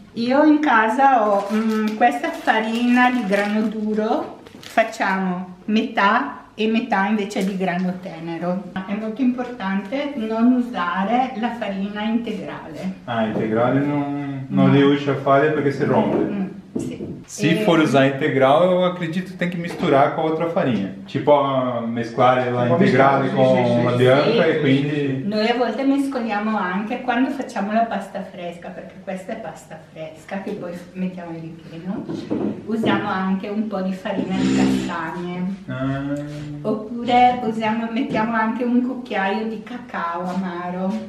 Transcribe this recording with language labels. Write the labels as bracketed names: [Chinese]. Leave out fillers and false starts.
[Italian] Io in casa ho questa farina di grano duro, facciamo metà e metà invece di grano tenero. È molto importante non usare la farina integrale. Ah, integrale não riesce a fare perché si rompe. Sì. [Portuguese] Se for usar integral, eu acredito que tem que misturar com a outra farinha. [Italian] Tipo, mesclare la integrale con la bianca e quindi... Noi a volte mescoliamo anche quando facciamo la pasta fresca, perché questa è pasta fresca che poi mettiamo in ripieno. Usiamo anche un po' di farina di castagne. Oppure mettiamo anche un cucchiaio di cacao amaro.